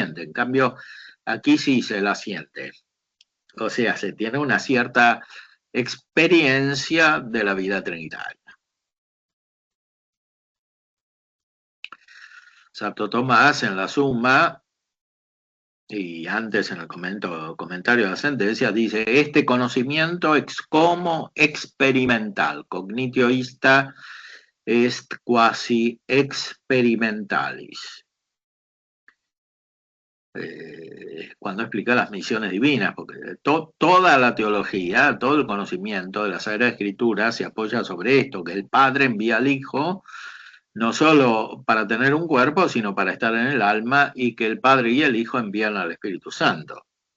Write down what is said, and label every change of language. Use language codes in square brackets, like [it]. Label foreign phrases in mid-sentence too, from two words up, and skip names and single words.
[es] En cambio, aquí sí se la siente. O sea, se tiene una cierta experiencia de la vida trinitaria. Santo Tomás en la Suma y antes en el comentario de la sentencia dice, este conocimiento es como experimental, [la] cognitio ista est quasi experimentalis. [es] Cuando explica las misiones divinas, porque toda la teología, todo el conocimiento de la Sagrada Escritura se apoya sobre esto, que el Padre envía al Hijo no solo para tener un cuerpo, sino para estar en el alma, y que el Padre y el Hijo envían al Espíritu Santo.